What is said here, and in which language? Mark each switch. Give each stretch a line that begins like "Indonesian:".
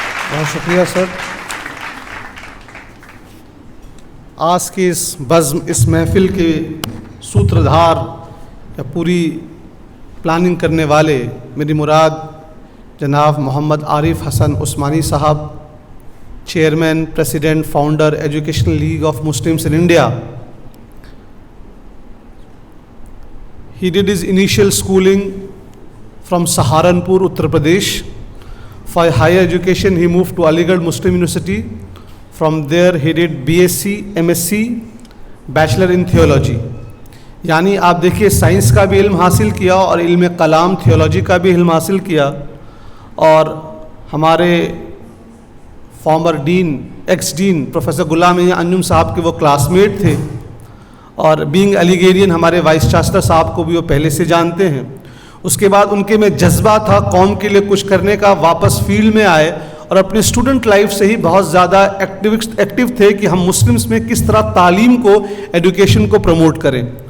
Urdu: بہت شکریہ سر۔ آج کی اس بزم، اس محفل کے سوتردھار یا پوری پلاننگ کرنے والے میری مراد جناب محمد عارف حسن عثمانی صاحب، chairman, president, founder educational league of Muslims in India.
English: He did his initial schooling from Saharanpur, Uttar Pradesh. For higher education, he moved to Aligarh Muslim University. From there, he did BSc, MSc, Bachelor in Theology.
Urdu: یعنی آپ دیکھیے science کا بھی علم حاصل کیا اور علم کلام تھیولوجی کا بھی علم حاصل کیا، اور ہمارے فارمر ڈین، ایکس ڈین پروفیسر غلام انجم صاحب کے وہ کلاس میٹ تھے، اور بینگ علیگیرین ہمارے وائس چانسلر صاحب کو بھی وہ پہلے سے جانتے ہیں۔ اس کے بعد ان کے میں جذبہ تھا قوم کے لیے کچھ کرنے کا، واپس فیلڈ میں آئے اور اپنے اسٹوڈنٹ لائف سے ہی بہت زیادہ ایکٹیو تھے کہ ہم مسلمس میں کس طرح تعلیم کو، ایڈوکیشن کو پروموٹ کریں۔